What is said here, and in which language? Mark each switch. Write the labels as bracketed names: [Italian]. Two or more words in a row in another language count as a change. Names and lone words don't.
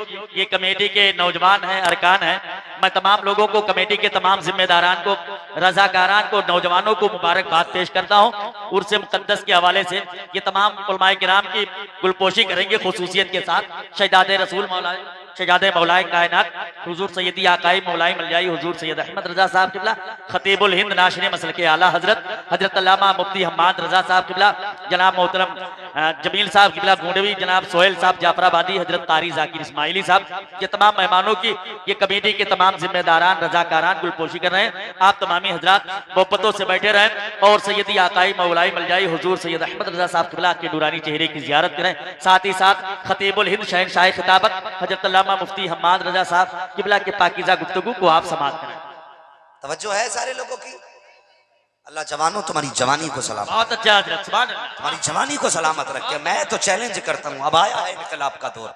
[Hindi] ये कमेटी के नौजवान हैं, अरकान हैं। मैं तमाम लोगों को, कमेटी के तमाम जिम्मेदारान को, रजाकारान को, नौजवानों को मुबारकबाद पेश करता हूँ। उर्स मुक़द्दस के हवाले से ये तमाम उलमाए किराम की गुलपोशी करेंगे खुसूसियत के साथ। शहीदाद रसूल मौला शहजादे मौलाए कायनात हुजूर सैयदी आकाई मौलाई मलजाई हुजूर सैयद अहमद रजा साहब किबला, खतीबुल हिंद नाशरे मसल के आला हजरत हजरत अल्लामा मुफ्ती हम्माद रजा साहब किबला, जनाब मोहतरम जमील साहब किबला गोंडवी, जनाब सोहेल साहब जाफराबादी, हजरत कारी जाकिर इस्माइली साहब, ये तमाम मेहमानों की, ये कमेटी के तमाम जिम्मेदारान रजाकारान गुलपोशी कर रहे हैं। आप तमामी हजरात मोहब्बतों से बैठे रहें और सैयदी आकाई मौलाई मलजाई हुजूर सैयद अहमद रजा साहब किबला के नूरानी चेहरे की जियारत करें। साथ ही साथ खतीबुल हिंद शहनशाह खिताबत हजरत अल्लामा मुफ्ती हम्माद रजा साहब किबला के पाकीज़ा गुफ्तगू को आप समाप्त करें। तवज्जो है सारे लोगों की। अल्लाह जवानों तुम्हारी जवानी को सलामत, बहुत अच्छा हजरत, [Arabic] سبحان الله, [Hindi] तुम्हारी जवानी को सलामत रखे। मैं तो चैलेंज करता हूँ, अब आया है इनकलाब का दौर।